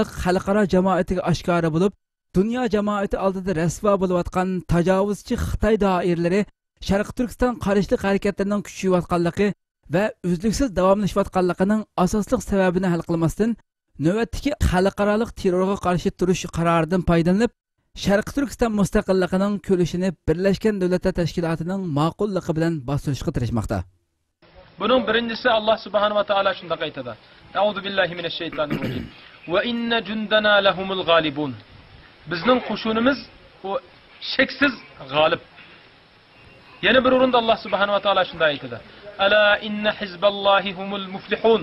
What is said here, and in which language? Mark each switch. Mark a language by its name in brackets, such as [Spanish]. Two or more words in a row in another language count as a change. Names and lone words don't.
[Uzbek] xalqaro jamoatiga oshkora bo'lib, dunyo jamoati oldida rasvo bo'layotgan tajovuzchi Xitoy doiralari Sharq Turkiston qarishlik harakatlarining kuchayayotganligi va uzluksiz davomlashayotganligining asosli sababini hal qilmasdan, navbatdagi xalqaro terrorga qarshi turish qaroridan foydalanib, Sharq Turkiston mustaqilligining ko'lishini Birlashgan Davlatlar Tashkilotining ma'qulligi bilan bostirishga tirishmoqda. Bunun birincisi Allah [Arabic] سبحانه وتعالى [Uzbek] shunday aytadi. [Arabic] أعوذ بالله من الشيطان الرجيم. وإن جندنا لهم الغالبون. [Uzbek] Bizning qo'shinimiz o sheksiz g'olib. Yana bir o'rinda Allah [Arabic] سبحانه وتعالى [Uzbek] shunday aytadi. [Arabic] ألا إن حزب الله هم المفلحون.